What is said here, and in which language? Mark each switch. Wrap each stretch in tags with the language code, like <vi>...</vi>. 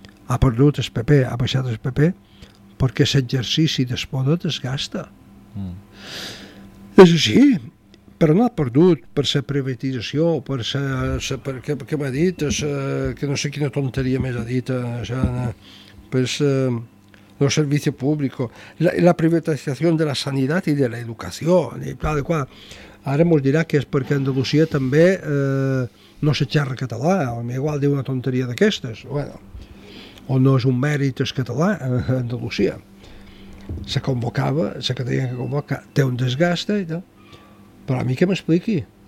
<ca>ha perdut el PP, ha baixat el PP, perquè l'exercici d'espoda desgasta. És així, però no ha perdut per la privatització, per què m'ha dit, que no sé quina tonteria més ha dit, per</ca> <es>los servicios públicos, la privatización de la sanidad y de la educación, y tal y cual.</es> <ca>Ara mos dirà que és perquè Andalusia també no se xerra català, o igual diu una tonteria d'aquestes, bueno, o no és un mèrit el català a Andalusia. Se convocava, se que deia que convoca, té un desgast, no? Però a mi que m'expliqui.</ca>